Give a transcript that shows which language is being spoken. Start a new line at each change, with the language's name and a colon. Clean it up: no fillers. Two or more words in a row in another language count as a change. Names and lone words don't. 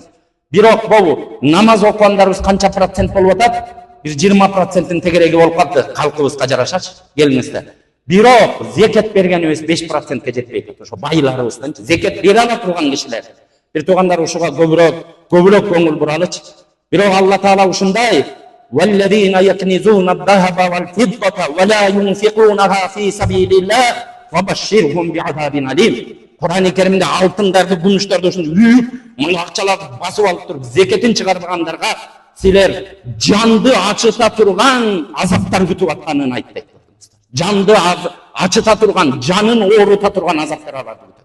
Kyrgyz: Бирок бул намаз окугандарыбыз канча процент болуп атат? Бир 20%-тин тегереги болуп калды, калкыбызга жарашачы. Келиңиздер. Бирок зекет бергенибиз 5%ке жетпейт. Ошо байларыбызданчы зекет бере ала турган кишилер. Бир туугандар, ушуга көбүрөөк көңүл буралычы. Бирок Алла Таала ушундай:
Arabic: "والذين يكنزون الذهب والفضة ولا ينفقونها في سبيل الله فبشرهم بعذاب أليم."
Kyrgyz: Кур'ан-ы Керимде алтындарды, күмүштөрдү ушундай үйүп, мына акчаларды басып алып туруп, зекетин чыгаргандарга силер жанды ачыта турган азаптар күтүп атканын айтты. Жанды ачыта турган, жанын оорута турган азаптар аларды күтөт.